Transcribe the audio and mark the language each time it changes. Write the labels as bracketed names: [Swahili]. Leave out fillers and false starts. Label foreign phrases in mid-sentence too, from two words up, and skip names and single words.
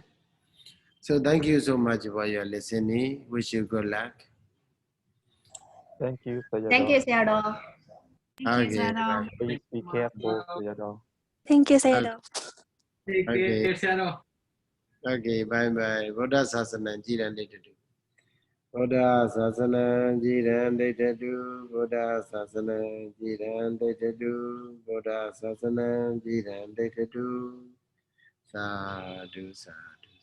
[English] So thank you so much for your listening. Wish you good luck. Thank you, Sayadaw. Thank you, Sayadaw. Thank you, Okay, Sayadaw. bye. Please be careful, Sayadaw. Thank you, Sayadaw. Okay, okay, bye bye. [Pali] Buddha Sasana Jiran Ditadu. Buddha Sasana Jiran Ditadu. Buddha Sasana Jiran Ditadu. Buddha Sasana Jiran Ditadu. Sadhu, sadhu.